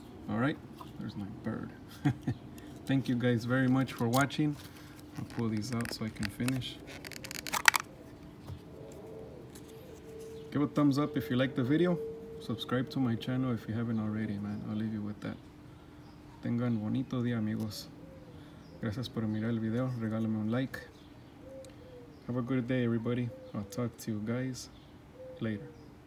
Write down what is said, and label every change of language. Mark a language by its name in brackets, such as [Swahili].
[English] All right, there's my bird. Thank you guys very much for watching. I'll pull these out so I can finish. Give a thumbs up if you like the video. Subscribe to my channel if you haven't already, man. I'll leave you with that. [Spanish] Tengan bonito día, amigos. Gracias por mirar el video. Regálame un like. [English] Have a good day, everybody. I'll talk to you guys later.